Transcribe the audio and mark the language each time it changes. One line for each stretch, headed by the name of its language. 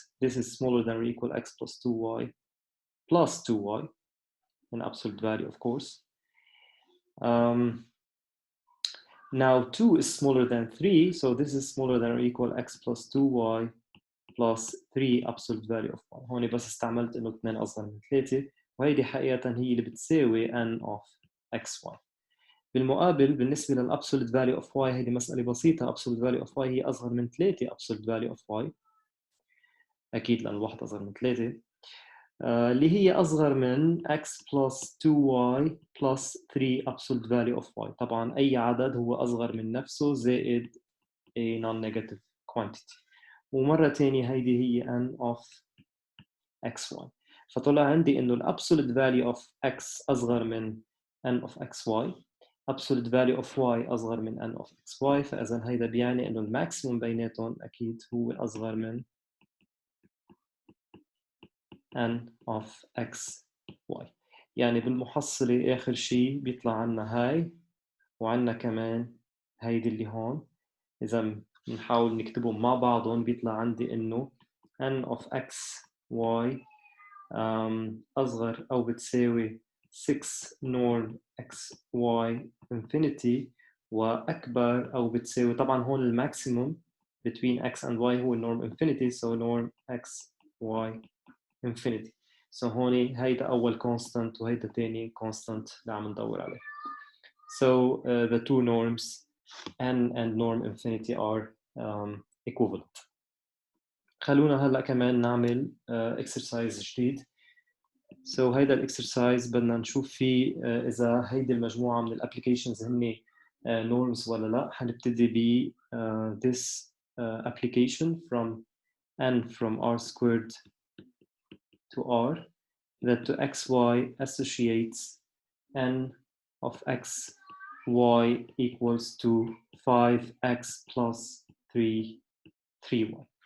English: This is smaller than or equal x plus 2y plus 2y in absolute value, of course. Now 2 is smaller than 3, so this is smaller than or equal x plus 2y plus 3 absolute value of y.
Arabic: هون بس استعملت انه 2 اصغر من 3، وهيدي حقيقة هي اللي بتساوي n of xy. بالمقابل بالنسبة للابسولوت
English: value of y،
Arabic: هيدي مسألة بسيطة.
English: absolute value of y
Arabic: هي أصغر من 3
English: absolute value of y،
Arabic: أكيد لأن الواحد أصغر من
English: 3، اللي هي أصغر من x plus 2y plus 3 absolute value of y.
Arabic: طبعاً أي عدد هو أصغر من نفسه زائد
English: a non-negative quantity.
Arabic: ومرة تانية هيدي هي n of xy. فطلع عندي إنه
English: absolute value of x
Arabic: أصغر من n of xy،
English: absolute value of y
Arabic: أصغر من n of xy. فإذا هيدا بيعني إنه الماكسيموم بيناتهم أكيد هو أصغر من n of xy. يعني بالمحصلة آخر شيء بيطلع عنا هاي وعنا كمان هيدي اللي هون. إذا بنحاول نكتبهم مع بعضهم بيطلع عندي إنه n of xy أصغر أو بتساوي 6 norm xy infinity، وأكبر أو بتساوي، طبعا هون الماكسيموم
English: between x and y
Arabic: هو norm infinity،
English: so norm xy infinity.
Arabic: So هون هيدا أول constant وهيدا تاني constant اللي عم ندور عليه.
English: So the two norms n and norm infinity are equivalent.
Arabic: خلونا هلا كمان نعمل exercise جديد. So هيدا الاكسرسايز بدنا نشوف فيه إذا هيدي المجموعة من الابليكيشنز هن norms ولا لا. حنبتدي ب
English: this application from n from r squared to r that to xy associates n of xy equals to 5x plus 3y.